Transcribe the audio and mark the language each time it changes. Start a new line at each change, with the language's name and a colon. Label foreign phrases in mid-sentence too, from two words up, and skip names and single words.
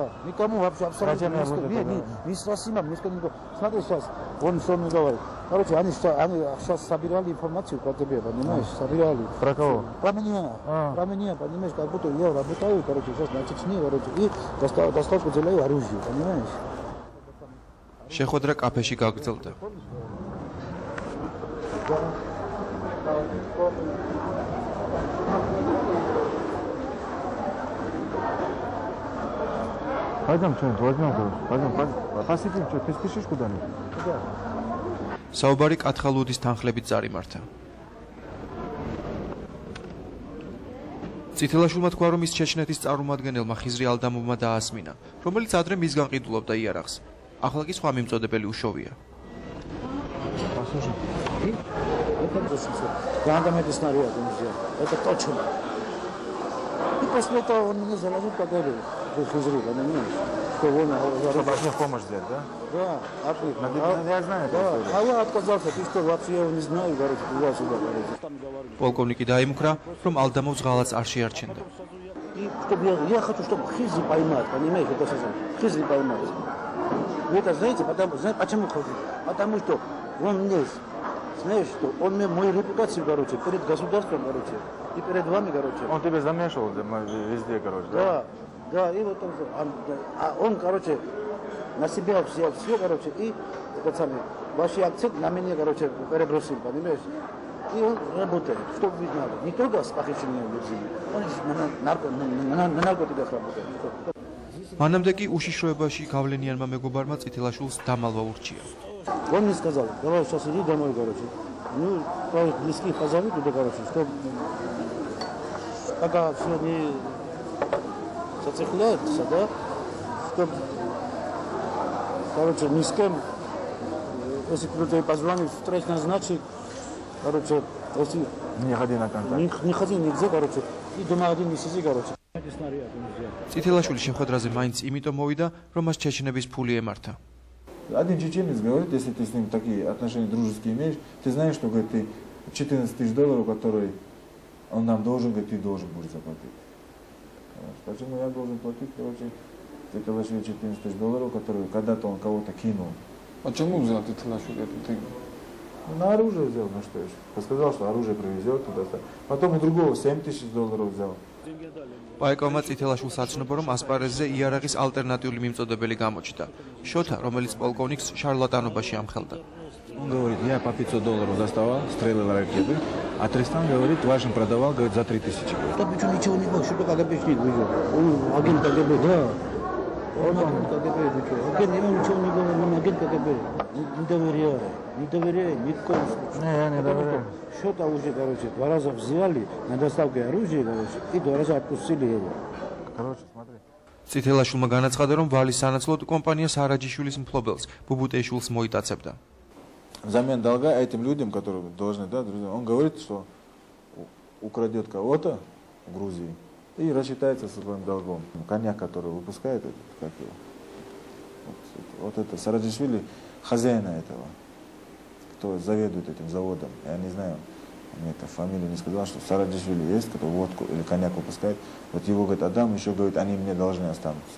Russian: Никому вообще абсолютно не с Расимом, ни с кем. Смотри сейчас, он что мне говорит. Короче, они сейчас собирали информацию про тебя, понимаешь? Собирали. Про кого? Про меня. Про меня, понимаешь? Как будто я работаю, короче, сейчас на Чечне, короче, и доставку делаю оружие, понимаешь?
Georgian: შეხვედრა კაფეში გაგრძელდა.
Russian: Пойдем, что-нибудь возьмем, пойдем, посидим, что, ты спешишь куда-нибудь?
Georgian: საუბარი კათხალუდის თანხლებით წარიმართა. წითელაშვილმა თქვა, რომ ის ჩეჩნეთის წარმომადგენელმა ხიზრი ალდამოვმა დაასმინა, რომელიც ადრე მისგან ყიდულობდა იარაღს. ახლა კი სხვა მიმწოდებელი უშოვია.
Russian: Послушай, это снаряд, это точно. И после этого он меня заложил под это, хизри, понимаешь? Что он... Чтобы от них помощь взять, да? Да, я знаю это. А я отказался, ты что, вообще я его не знаю, говорит, туда-сюда, говорит.
Georgian: პოლკოვნიკი დაიმუქრა, რომ ალდამოვს ღალატს არ შეარჩენდა.
Russian: И чтобы я хочу, чтобы хизри поймать, понимаешь, это хизри поймать. Вы это знаете, почему хочу? Потому что он мне, знаешь, что он мне мою репутацию, короче, перед государством, короче, и перед вами, короче. Он тебя замешивал везде, короче, да? Да, и вот он, короче, на себя все, короче, и этот самый, ваши акцент на меня, короче, перебросил, понимаешь? И он работает, что вы знали, не только с похищением людей, он на наркотиках работает.
Georgian: მანამდე კი უშიშროებაში გავლენიანმა მეგობარმა წითელაშვილს დამალვა ურჩია.
Russian: Он мне сказал, давай сейчас иди домой, короче. Ну, твоих близких позови туда, короче, что пока все не зацепляется, да, чтобы, короче, ни с кем, если кто-то позвонит, встреч назначит, короче, если Не ходи на контакт. не ходи нигде, короче, и дома один не сиди, короче.
Georgian: წითელაშვილის შეხვედრაზე მაინც იმიტომ მოვიდა, რომ მას ჩეჩნების ფული ემართა.
Russian: Один чеченец говорит, если ты с ним такие отношения дружеские имеешь, ты знаешь, что, говорит, ты $14 тысяч, которые он нам должен, говорит, ты должен будешь заплатить. Почему я должен платить, короче, Цителашвили $14 тысяч, которые когда-то он кого-то кинул. А чему взял Цителашвили эту деньги? На оружие взял, на что еще? Сказал, что оружие привезет туда. Потом у другого $7 тысяч взял.
Georgian: პაიკოვმა წითელაშვილს აცნობა, რომ ასპარეზზე იარაღის ალტერნატიული მიმწოდებელი გამოჩნდა. შოთა, რომელიც პოლკოვნიკს შარლატანობაში ამხელდა.
Russian: Он говорит, я по $500 доставал, стрелял ракеты, а Тристан говорит, вашим продавал, говорит, за 3000. Да почему ничего не было, что КГБ не выжил? Он агент КГБ, да. Он агент КГБ, агент, ему ничего не говорил, он агент КГБ. Не доверяй, ни в коем случае. Не, не доверяю. Что-то уже, короче, 2 раза взяли на доставке оружия, короче, и 2 раза отпустили его. Короче, смотри.
Georgian: წითელაშვილმა განაცხადა, რომ ვალის სანაცვლოდ კომპანია სარაჯიშვილის მფლობელს, ბუბუტეიშვილს მოიტაცებდა.
Russian: Взамен долга этим людям, которые должны, да, друзья, он говорит, что украдет кого-то в Грузии и рассчитается со своим долгом. Коньяк, который выпускает, как его, вот это Сараджишвили, хозяина этого, кто заведует этим заводом, я не знаю, мне это фамилию не сказал, что Сараджишвили есть, который водку или коньяк выпускает, вот его, говорит, отдам, еще, говорит, они мне должны останутся.